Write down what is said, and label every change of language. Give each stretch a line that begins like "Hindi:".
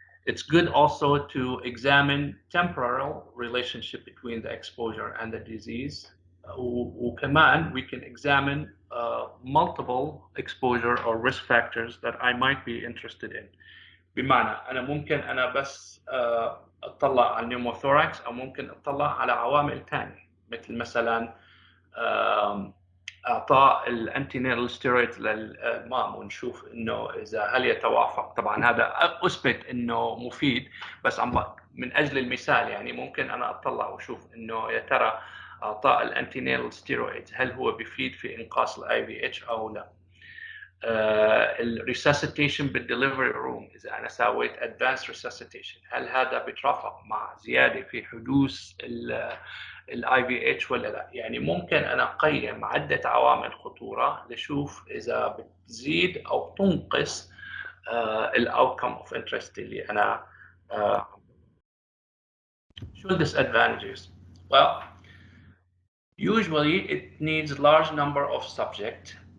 English: It's good also to examine temporal relationship between the exposure and the disease.
Arabic: وكمان
English: we can examine multiple exposure or risk factors that I might be interested in.
Arabic: بمعنى أنا ممكن أنا بس أطلع على النيوموثوركس أو ممكن أطلع على عوامل ثانية مثل مثلا اعطاء الانتينيتال ستيرويد للمام ونشوف انه اذا هل يتوافق. طبعا هذا اثبت انه مفيد، بس من اجل المثال يعني ممكن انا اطلع واشوف انه يا ترى اعطاء الانتينيتال ستيرويد هل هو بيفيد في انقاص الاي في اتش او لا. الريساسيتيشن بالدليفري روم، اذا انا سويت ادفانس ريساسيتيشن هل هذا بيترافق مع زياده في حدوث الاي في اتش ولا لا. يعني ممكن انا اقيم عده عوامل خطوره لشوف اذا بتزيد او تنقص الاوتكم اوف انترست اللي انا شو disadvantages.
English: Well, usually it needs large number of subjects.